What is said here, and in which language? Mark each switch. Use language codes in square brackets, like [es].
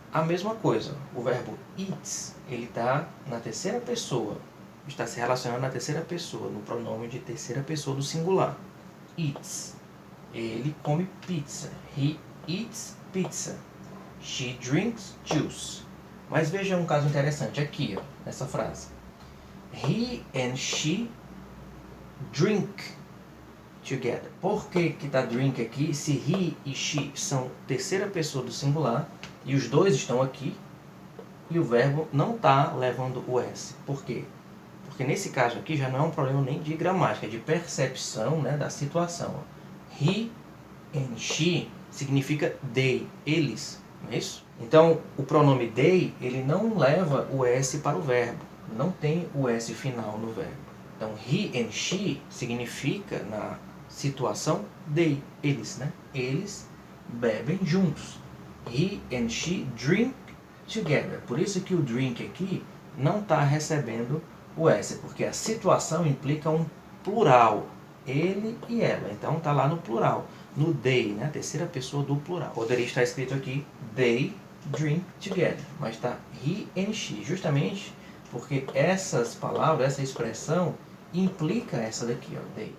[pt] A mesma coisa, o verbo eats, ele está na terceira pessoa, está se relacionando na terceira pessoa, no pronome de terceira pessoa do singular. Eats. Ele come pizza. [en] He eats pizza. She drinks juice. [pt] Mas veja um caso interessante aqui, ó, nessa frase. [en] He and she drink together. [pt] Por que está drink aqui se he e she são terceira pessoa do singular e os dois estão aqui e o verbo não está levando o S? Por quê? Porque nesse caso aqui já não é um problema nem de gramática, é de percepção, né, da situação. [en] He and she [pt] significa they, eles, não é isso? Então, o pronome they, ele não leva o S para o verbo, não tem o S final no verbo. Então, [en] he and she [pt] significa, na situação, they, eles, né? Eles bebem juntos. [en] He and she drink together. [pt] Por isso que o drink aqui não está recebendo o S, porque a situação implica um plural, ele e ela. Então, está lá no plural, no they, né? Terceira pessoa do plural. Poderia estar escrito aqui, [en] they drink together, [pt] mas está he and she, justamente porque essas palavras, essa expressão implica essa daqui, ó, they.